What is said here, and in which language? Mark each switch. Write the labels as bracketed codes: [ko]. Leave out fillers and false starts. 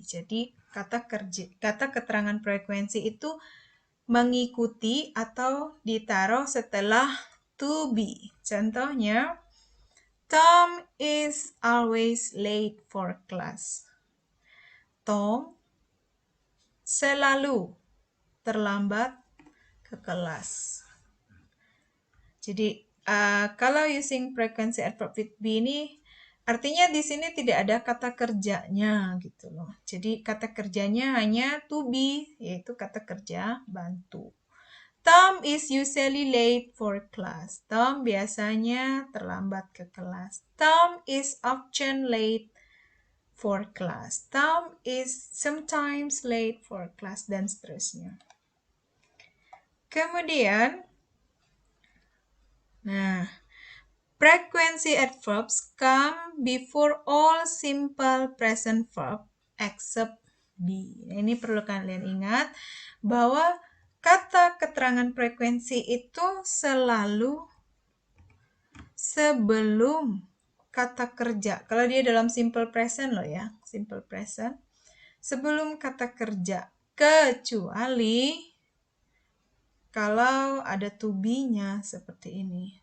[id] Jadi, kata keterangan frekuensi itu mengikuti atau ditaruh setelah to be. [en] Contohnya, Tom is always late for class. [id] Tom selalu terlambat ke kelas. Jadi, kalau [en] using frequency adverb with be [id] ini, artinya di sini tidak ada kata kerjanya gitu loh. Jadi, kata kerjanya hanya to be, yaitu kata kerja bantu. [en] Tom is usually late for class. [id] Tom biasanya terlambat ke kelas. [en] Tom is often late for class. Tom is sometimes late for class, [id] dan seterusnya. Kemudian, nah, [en] frequency adverbs come before all simple present verb except be. [id] Ini perlu kalian ingat bahwa kata keterangan frekuensi itu selalu sebelum kata kerja. Kalau dia dalam simple present loh ya, simple present. Sebelum kata kerja, kecuali kalau ada to be-nya seperti ini.